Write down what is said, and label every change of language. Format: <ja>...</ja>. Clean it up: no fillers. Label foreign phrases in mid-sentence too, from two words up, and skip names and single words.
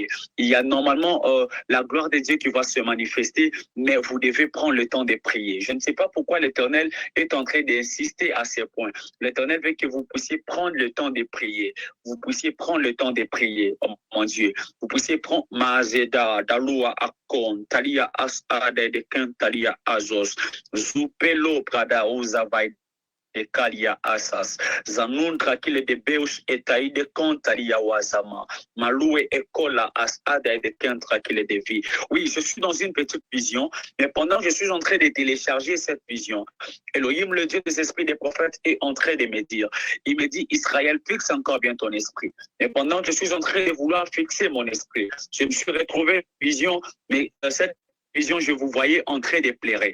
<fr>Il y a normalement la gloire de Dieu qui va se manifester, mais vous devez prendre le temps de prier. Je ne sais pas pourquoi l'Éternel est en train d'insister à ce point. L'Éternel veut que vous puissiez prendre le temps de prier. Vous puissiez prendre le temps de prier, oh mon Dieu. Vous puissiez prendre Mazeda, Dalua, Akon, Talia, Asade, de Talia, Azos, Zupelo, Prada, Uzavai, Kalia Asas, Zanundra kile de Beush et Taïde Kontalia Wazama, Maloué Ekola Asada et de Kentra kile de vie. Oui, je suis dans une petite vision, mais pendant que je suis en train de télécharger cette vision, Elohim, le Dieu des esprits des prophètes, est en train de me dire, il me dit, Israël, fixe encore bien ton esprit. Et pendant que je suis en train de vouloir fixer mon esprit, je me suis retrouvé une vision, mais cette vision, je vous voyais en train de pleurer.</fr>